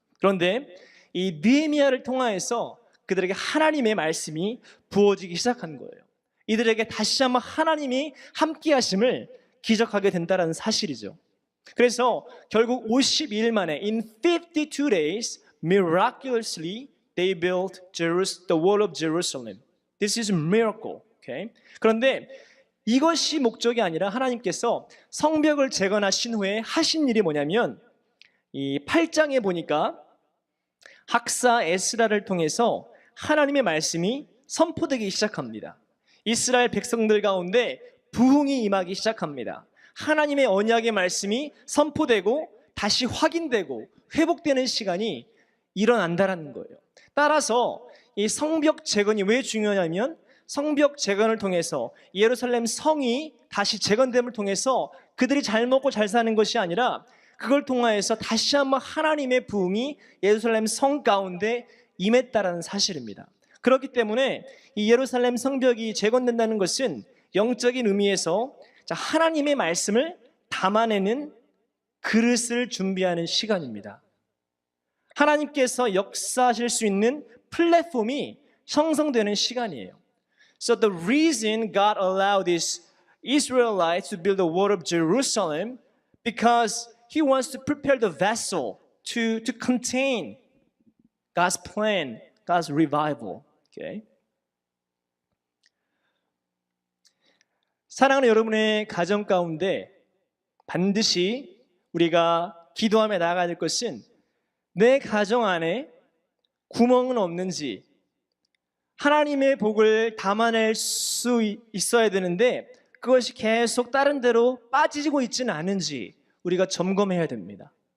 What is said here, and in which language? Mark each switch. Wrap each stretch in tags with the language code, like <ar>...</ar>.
<ko>그런데 이 느헤미야를 통하여서 그들에게 하나님의 말씀이 부어지기 시작한 거예요. 이들에게 다시 한번 하나님이 함께 하심을 기적하게 된다는 사실이죠. 그래서 결국 52일 만에</ko> <en>in 52 days miraculously they built the wall of Jerusalem. This is a miracle. Okay?</en> <ko>그런데 이것이 목적이 아니라 하나님께서 성벽을 재건하신 후에 하신 일이 뭐냐면 이 8장에 보니까 학사 에스라를 통해서 하나님의 말씀이 선포되기 시작합니다. 이스라엘 백성들 가운데 부흥이 임하기 시작합니다. 하나님의 언약의 말씀이 선포되고 다시 확인되고 회복되는 시간이 일어난다라는 거예요. 따라서 이 성벽 재건이 왜 중요하냐면 성벽 재건을 통해서 예루살렘 성이 다시 재건됨을 통해서 그들이 잘 먹고 잘 사는 것이 아니라 그걸 통하여서 다시 한번 하나님의 부흥이 예루살렘 성 가운데 임했다라는 사실입니다. 그렇기 때문에 이 예루살렘 성벽이 재건된다는 것은 영적인 의미에서 하나님의 말씀을 담아내는 그릇을 준비하는 시간입니다. 하나님께서 역사하실 수 있는 플랫폼이 형성되는 시간이에요.</ko> <en>So the reason God allowed these Israelites to build the wall of Jerusalem because He wants to prepare the vessel to contain God's plan, God's revival. Okay?</en> <ko>사랑하는 여러분의 가정 가운데 반드시 우리가 기도하며 나아가야 될 것은 내 가정 안에 구멍은 없는지 하나님의 복을 담아낼 수 있어야 되는데 그것이 계속 다른 데로 빠지고 있지는 않은지 우리가 점검해야 됩니다.</ko>